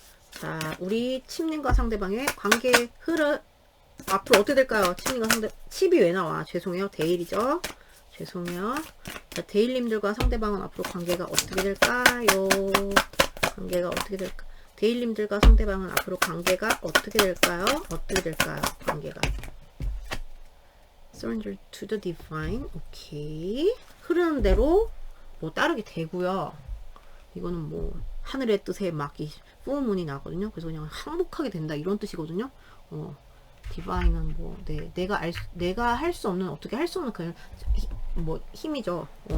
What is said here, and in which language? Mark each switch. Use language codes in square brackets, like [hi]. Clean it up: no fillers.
[ko] 자, 우리 침님과 상대방의 관계 흐름 앞으로 어떻게 될까요? 침님과 상대 칩이 왜 나와? 죄송해요. 데일이죠. 죄송해요. 자, 데일님들과 상대방은 앞으로 관계가 어떻게 될까요? 관계가 어떻게 될까? 데일님들과 상대방은 앞으로 관계가 어떻게 될까요? 어떻게 될까요? 관계가 [en] Surrender to the divine. [ko] 오케이. 흐르는 대로 뭐 따르게 되고요. 이거는 뭐 하늘의 뜻에 막 이 풀문이 나거든요. 그래서 그냥 항복하게 된다 이런 뜻이거든요. 디바인은 뭐, 네, 내가 할 수 없는, 어떻게 할 수 없는 그냥, 뭐, 힘이죠.